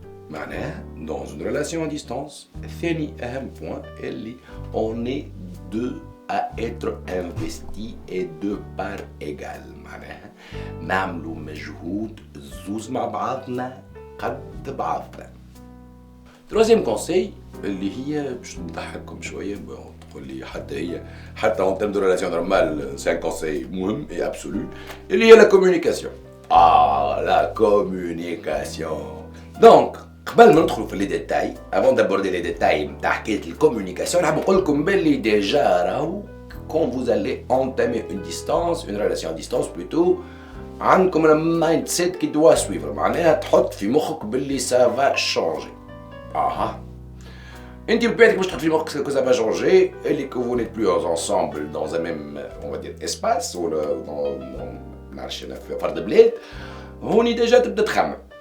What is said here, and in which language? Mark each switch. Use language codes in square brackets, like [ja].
[fr] معناها dans une relation à distance [ar] ثاني أهم [fr] point اللي on est deux à être investi et deux par égal [ar] معناها نعملوا مجهود زوز مع بعضنا قد بعضنا. [fr] troisième conseil [ar] اللي هي باش نضحككم شوية تقول لي حتى [fr] en termes de relation normale c'est un conseil [ar] مهم [fr] et absolu اللي هي la communication. La communication. [ar] Donc قبل ما ندخلوا في لي ديتاي [fr] avant d'aborder les détails [ar] نتاع حكاية الكوميونيكاسيون نحب نقول لكم باللي ديجا راهو [fr] quand vous allez entamer une distance, une relation à distance plutôt, [ar] عندكم المايند سيت كي دوا سويفر معناها تحط في مخك باللي [fr] ça va changer. [ar] انت بطبيعتك باش تحط في مخك [fr] que ça va changer et que vous n'êtes plus ensemble dans un même on va dire [ar] espace ولا [fr] dans [ar] نعرفش انا في فرد بلاد هوني ديجا تبدا تخمم.